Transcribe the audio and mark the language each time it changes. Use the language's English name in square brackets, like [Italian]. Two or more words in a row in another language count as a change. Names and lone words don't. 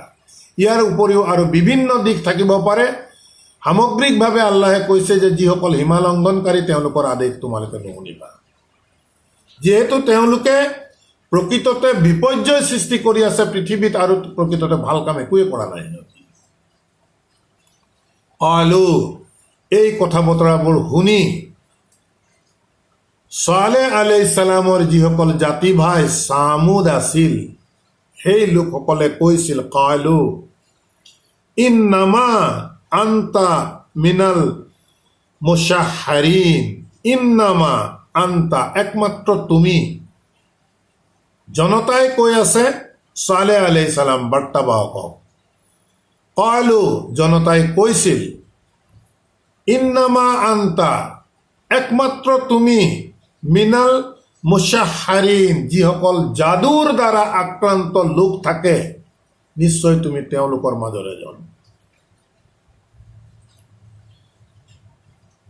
[Assamese] ইয়াৰ উপৰিও আৰু বিভিন্ন দিশ থাকিব পাৰে। সামগ্ৰিকভাৱে আল্লাহে কৈছে যে যিসকল সীমা লংঘনকাৰী তেওঁলোকৰ আদেশ তোমালোকে নুশুনিবা, যিহেতু তেওঁলোকে প্ৰকৃততে বিপৰ্যয় সৃষ্টি কৰি আছে পৃথিৱীত, আৰু প্ৰকৃততে ভাল কাম একোৱে কৰা নাই। আলু, এই কথা বতৰাবোৰ শুনি ছালেহ [Arabic] عليه السلام [Assamese] যিসকল জাতি ভাই ছামুদ আছিল, সেই লোকসকলে কৈছিল, [Arabic] قالوا إنما أنت من المسحرين إنما أنت, [Assamese] একমাত্ৰ তুমি। জনতাই কৈ আছে ছালেহ [Arabic] عليه السلام [Assamese] বাৰ্তাবাহকক। কালু, জনতাই কৈছিল, [Arabic] إنما أنت, [Assamese] একমাত্ৰ তুমি, [Arabic] من المسحرين, [Assamese] যিসকল যাদুৰ দ্বাৰা আক্ৰান্ত লোক থাকে, নিশ্চয় তুমি তেওঁলোকৰ মাজৰ এজন।